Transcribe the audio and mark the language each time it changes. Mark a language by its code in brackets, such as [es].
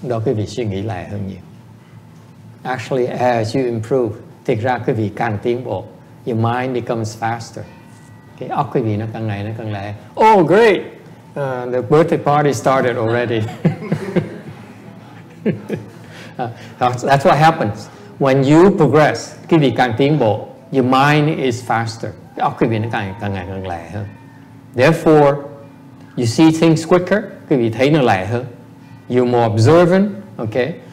[vi] Đó quý vị suy nghĩ lẹ hơn nhiều. [en] Actually, as you improve, [vi] thực ra quý vị càng tiến bộ, [en] your mind becomes faster. [vi] Cái óc quý vị nó càng ngày nó càng lẹ. [en] Oh, great! The birthday party started already. That's what happens. When you progress, [vi] quý vị càng tiến bộ, [en] your mind is faster. [vi] Cái óc quý vị nó càng ngày càng lẹ hơn. [en] Therefore, you see things quicker, [vi] quý vị thấy nó lẹ hơn. [en] You're more observant, okay?